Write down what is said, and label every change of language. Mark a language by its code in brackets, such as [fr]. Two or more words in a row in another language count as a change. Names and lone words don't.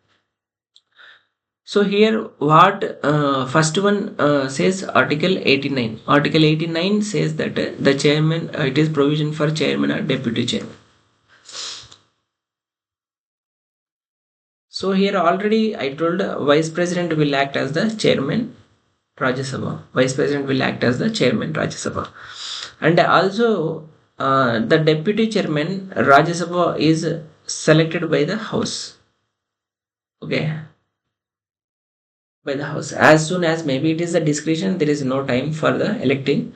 [en] So here what first one says Article 89. Article 89 says that the chairman, it is provision for chairman or deputy chairman. So here already I told vice president will act as the chairman Rajya Sabha. Vice president will act as the chairman Rajya Sabha. And also the deputy chairman Rajya Sabha is selected by the house. Okay, by the house. As soon as maybe it is a discretion, there is no time for the electing.